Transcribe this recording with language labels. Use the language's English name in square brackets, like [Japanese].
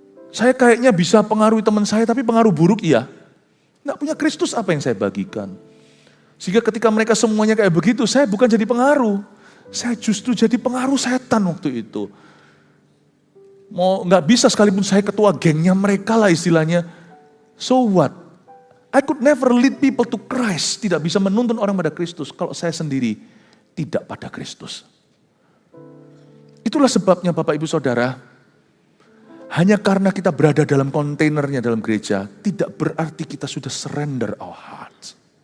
[Indonesian] Saya kayaknya bisa pengaruhi teman saya, tapi pengaruh buruk iya. Nggak punya Kristus apa yang saya bagikan. Sehingga ketika mereka semuanya kayak begitu, saya bukan jadi pengaruh. Saya justru jadi pengaruh setan waktu itu. Mau nggak bisa sekalipun saya ketua gengnya mereka lah istilahnya. [English] So what? I could never lead people to Christ. [Indonesian] Tidak bisa menuntun orang pada Kristus kalau saya sendiri tidak pada Kristus. Itulah sebabnya Bapak Ibu Saudara, hanya karena kita berada dalam kontainernya dalam gereja, tidak berarti kita sudah [English] surrender our hearts.